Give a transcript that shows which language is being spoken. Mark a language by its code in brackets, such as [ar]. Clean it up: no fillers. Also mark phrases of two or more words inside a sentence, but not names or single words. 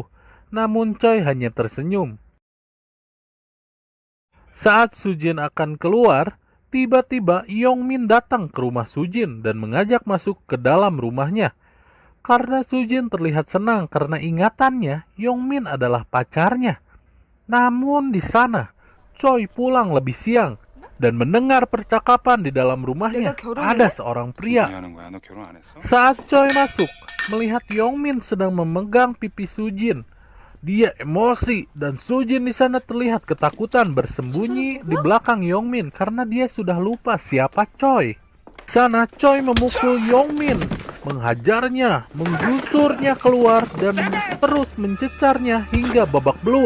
[id] Namun Choi hanya tersenyum. Saat Sujin akan keluar, tiba-tiba Yongmin datang ke rumah Sujin dan mengajak masuk ke dalam rumahnya. Karena Sujin terlihat senang karena ingatannya Yongmin adalah pacarnya. Namun di sana, Choi pulang lebih siang dan mendengar percakapan di dalam rumahnya. Ada seorang pria. [ko] 하는 거야? 너 결혼 안 했어? [id] Saat Choi masuk, melihat Yongmin sedang memegang pipi Sujin. Dia emosi dan Sujin di sana terlihat ketakutan bersembunyi di belakang Yongmin karena dia sudah lupa siapa Choi. Di sana Choi memukul Yongmin, menghajarnya, menggusurnya keluar dan terus mencecarnya hingga babak belur.